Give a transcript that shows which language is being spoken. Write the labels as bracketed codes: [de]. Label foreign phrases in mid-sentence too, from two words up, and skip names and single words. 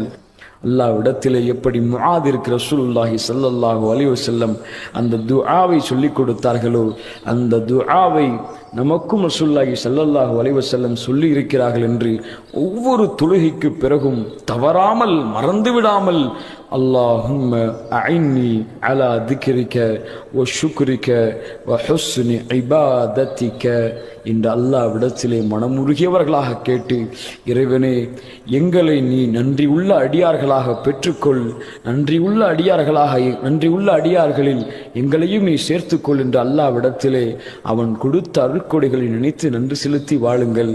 [ta] அல்லாஹ்விடத்திலே எப்படி முஆதிற்கு [ar] رسول الله صلى الله عليه وسلم [ta] அந்த துஆவை சொல்லிக் கொடுத்தார்களோ, அந்த துஆவை நமக்கும் [ar] رسول الله صلى الله عليه وسلم [ta] சொல்லி இருக்கிறார்கள் என்று ஒவ்வொரு தொழுகைக்கு பிறகும் தவறாமல், மறந்து விடாமல் [ar] اللهم أعني على ذكرك وشكرك وحسن عبادتك [ta] என்று அல்லாஹ்விடத்திலே மனமுருகியவர்களாக கேட்டு, இறைவனே எங்களை நீ நன்றி உள்ள அடியார்களாக பெற்றுக்கொள், நன்றி உள்ள அடியார்களில் எங்களையும் நீ சேர்த்துக்கொள் என்று அல்லாஹ்விடத்திலே அவன் கொடுத்த அருட்கொடைகளை நினைத்து நன்றி செலுத்தி வாழுங்கள்.